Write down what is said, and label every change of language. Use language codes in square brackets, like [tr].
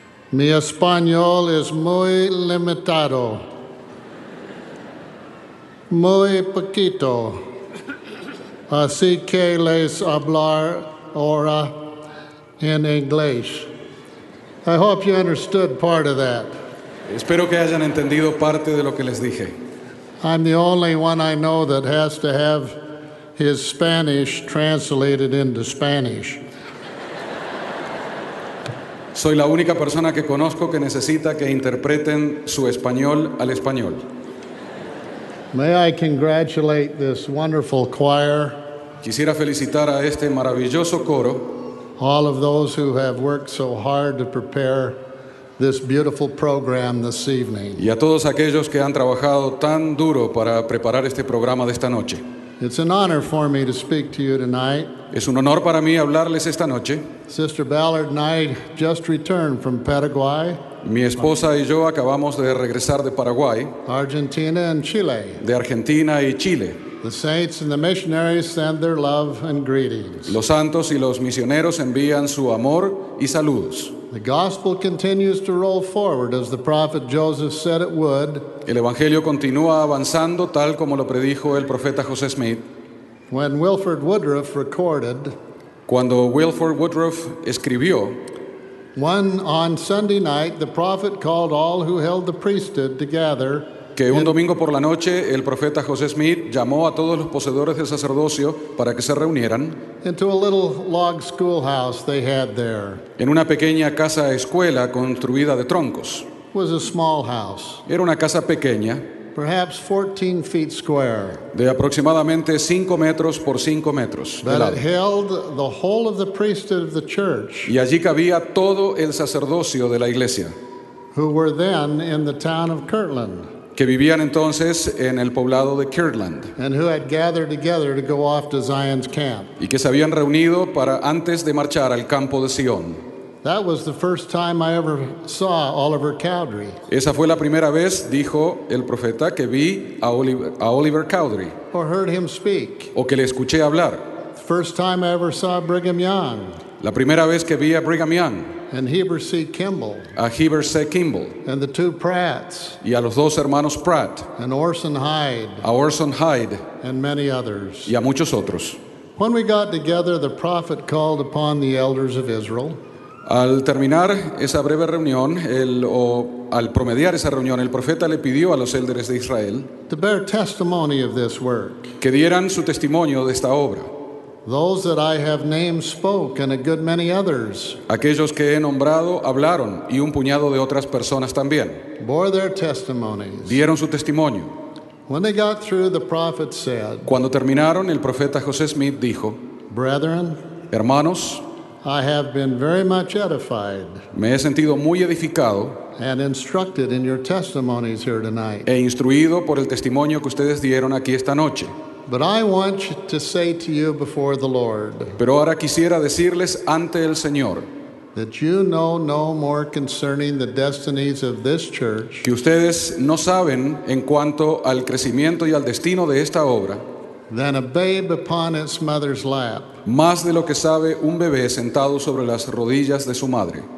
[es] Mi español es muy limitado, muy poquito, así que les hablar ahora en inglés. [en] I hope you understood part of that. [es] Espero que hayan entendido parte de lo que les dije. [en] I'm the only one I know that has to have his Spanish translated into Spanish. [es] Soy la única persona que conozco que necesita que interpreten su español al español. [en] May I congratulate this wonderful choir. [es] Quisiera felicitar a este maravilloso coro. [en] All of those who have worked so hard to prepare this beautiful program this evening. [es] Y a todos aquellos que han trabajado tan duro para preparar este programa de esta noche. [en] It's an honor for me to speak to you tonight. [es] Es un honor para mí hablarles esta noche. [en] Sister Ballard and I just returned from Paraguay. [es] Mi esposa y yo acabamos de regresar de Paraguay. [en] Argentina and Chile. [es] De Argentina y Chile. [en] The saints and the missionaries send their love and greetings. [es] Los santos y los misioneros envían su amor y saludos. [en] The gospel continues to roll forward as the prophet Joseph said it would. [es] El evangelio continúa avanzando tal como lo predijo el profeta José Smith. [en] When Wilford Woodruff recorded, [es] cuando Wilford Woodruff escribió, [en] one on Sunday night the prophet called all who held the priesthood together. [es] Que un domingo por la noche el profeta José Smith llamó a todos los poseedores del sacerdocio para que se reunieran [en] into a little log schoolhouse they had there. [es] En una pequeña casa escuela construida de troncos. [en] It was a small house. [es] Era una casa pequeña, [en] perhaps 14 feet square, [es] de aproximadamente 5 metros por 5 metros de lado. [en] But it held the whole of the priesthood of the church. [es] Y allí cabía todo el sacerdocio de la iglesia, [en] who were then in the town of Kirtland, [es] que vivían entonces en el poblado de Kirtland, [en] and who had gathered together to go off to Zion's camp, [es] y que se habían reunido para antes de marchar al campo de Sion. [en] That was the first time I ever saw Oliver Cowdery. [es] Esa fue la primera vez, dijo el profeta, que vi a Oliver Cowdery, [en] or heard him speak, [es] o que le escuché hablar. [en] First time I ever saw Brigham Young. [es] La primera vez que vi a Brigham Young. [en] And Heber C. Kimball. [es] A Heber C. Kimball. [en] And the two Pratts. [es] Y a los dos hermanos Pratt. [en] And Orson Hyde. [es] A Orson Hyde. [en] And many others. [es] Y a muchos otros. [en] When we got together, the prophet called upon the elders of Israel. [es] Al terminar esa breve reunión, al promediar esa reunión, el profeta le pidió a los élderes de Israel [en] to bear testimony of this work. [es] Que dieran su testimonio de esta obra. [en] Those that I have named spoke, and a good many others. [es] Aquellos que he nombrado hablaron, y un puñado de otras personas también. [en] Bore their testimonies. [es] Dieron su testimonio. [en] When they got through, the prophet said. [es] Cuando terminaron, el profeta José Smith dijo. [en] Brethren. [es] Hermanos. [en] I have been very much edified. [es] Me he sentido muy edificado. [en] And instructed in your testimonies here tonight. [es] E instruido por el testimonio que ustedes dieron aquí esta noche. [en] But I want to say to you before the Lord. [es] Pero ahora quisiera decirles ante el Señor. [en] That you know no more concerning the destinies of this church. [es] Que ustedes no saben en cuanto al crecimiento y al destino de esta obra. [en] Than a babe upon its mother's lap. [es] Más de lo que sabe un bebé sentado sobre las rodillas de su madre.